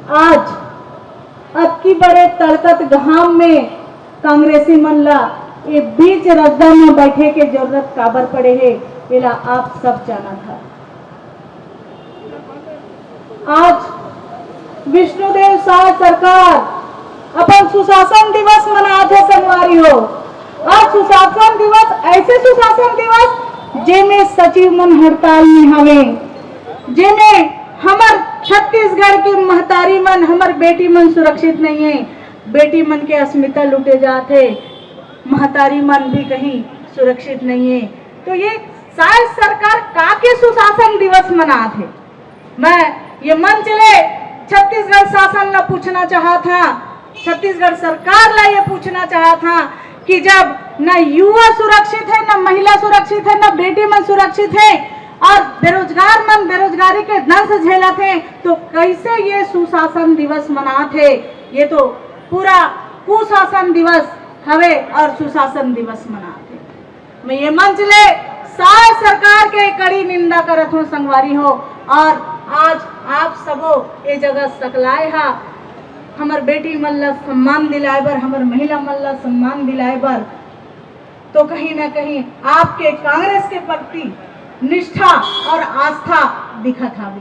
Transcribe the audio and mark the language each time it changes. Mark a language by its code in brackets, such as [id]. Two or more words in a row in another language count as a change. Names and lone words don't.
[hne] आज अब की बड़े तड़कत घाम में कांग्रेसी मनला ये बीच रस्ता में बैठे के जरूरत काबर पड़े है, इला आप सब जाना था। आज विष्णुदेव साय सरकार अपन सुशासन दिवस मनाते संगवारी हो। आज सुशासन दिवस ऐसे सुशासन दिवस जेमे सचिव मन हड़ताल में हवे, जेमे हमर छत्तीसगढ़ के महतारी मन, हमर बेटी मन सुरक्षित नहीं है। बेटी मन के अस्मिता लुटे जाते, महतारी मन भी कहीं सुरक्षित नहीं है। तो ये शायद सरकार काके सुशासन दिवस मनाते। मैं ये मन चले छत्तीसगढ़ शासन ला पूछना चाहा था, छत्तीसगढ़ सरकार ला ये पूछना चाहा था कि जब न युवा सुरक्षित है, न महिला सुरक्षित है, न बेटी मन सुरक्षित है और बेरोजगार मन बेरोजगारी के दंश झेलते, तो कैसे ये सुशासन दिवस मनाते? ये तो पूरा कुशासन दिवस हवे और सुशासन दिवस मनाते। मैं ये मंच ले सारे सरकार के कड़ी निंदा करत हूँ संगवारी हो। और आज आप सबो ये जगह सकलाए हा हमर बेटी मन ला सम्मान दिलाए बर, हमर महिला मन ला सम्मान दिलाए बर, तो कहीं ना कहीं आपके कांग्रेस के प्रति निष्ठा और आस्था दिखत हावे।